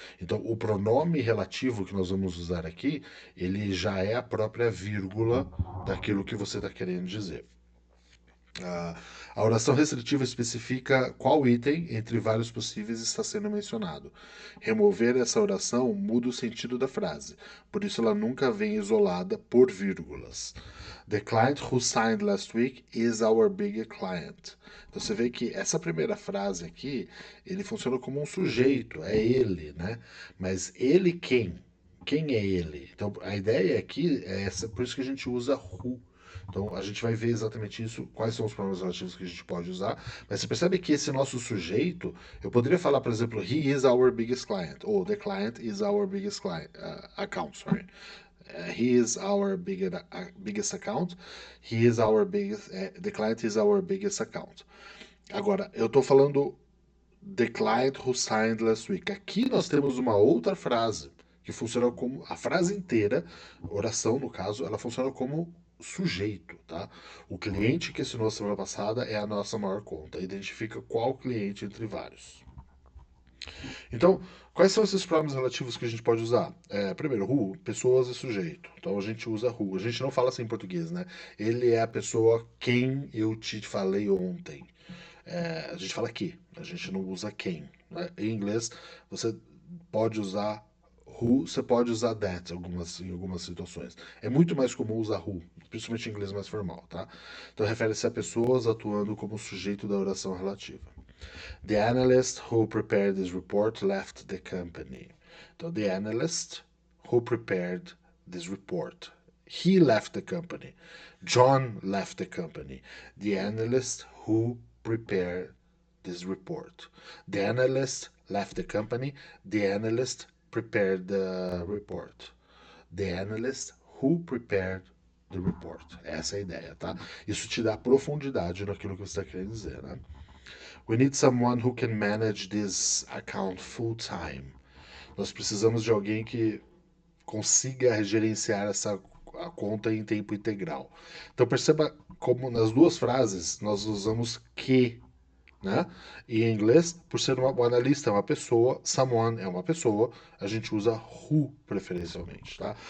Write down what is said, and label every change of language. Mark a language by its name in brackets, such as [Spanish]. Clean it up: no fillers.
[Portuguese] Então, o pronome relativo que nós vamos usar aqui, ele já é a própria vírgula daquilo que você está querendo dizer. A oração restritiva especifica qual item entre vários possíveis está sendo mencionado. Remover essa oração muda o sentido da frase, por isso ela nunca vem isolada por vírgulas. [English] The client who signed last week is our big client. [Portuguese] Então você vê que essa primeira frase aqui, ele funciona como um sujeito, é ele, né? Mas ele quem? Quem é ele? Então a ideia aqui é essa, por isso que a gente usa who. Então a gente vai ver exatamente isso, quais são os pronomes relativos que a gente pode usar. Mas você percebe que esse nosso sujeito, eu poderia falar, por exemplo, [English] he is our biggest client, ou the client is our biggest client, account, sorry. He is our biggest account. He is our biggest. The client is our biggest account. [Portuguese] Agora, eu estou falando [English] the client who signed last week. [Portuguese] Aqui nós temos uma outra frase que funciona como a frase inteira, oração no caso, ela funciona como sujeito, tá? O cliente que assinou a semana passada é a nossa maior conta. Identifica qual cliente entre vários. Então, quais são esses pronomes relativos que a gente pode usar? Primeiro, who, pessoas e sujeito. Então a gente usa who. A gente não fala assim em português, né? Ele é a pessoa quem eu te falei ontem. A gente fala que, a gente não usa quem. Né? Em inglês, você pode usar who, você pode usar that em algumas situações. É muito mais comum usar who, principalmente em inglês mais formal, tá? Então refere-se a pessoas atuando como sujeito da oração relativa. [English] The analyst who prepared this report left the company. So the analyst who prepared this report, he left the company. John left the company. The analyst who prepared this report. The analyst left the company. The analyst prepared the report. The analyst who prepared the report. [Portuguese] Essa é a ideia, tá? Isso te dá profundidade naquilo que você está querendo dizer, né? [English] We need someone who can manage this account full time. [Portuguese] Nós precisamos de alguém que consiga gerenciar essa a conta em tempo integral. Então perceba como nas duas frases nós usamos que né? E em inglês, por ser o analista é uma pessoa, someone é uma pessoa, a gente usa who preferencialmente, tá?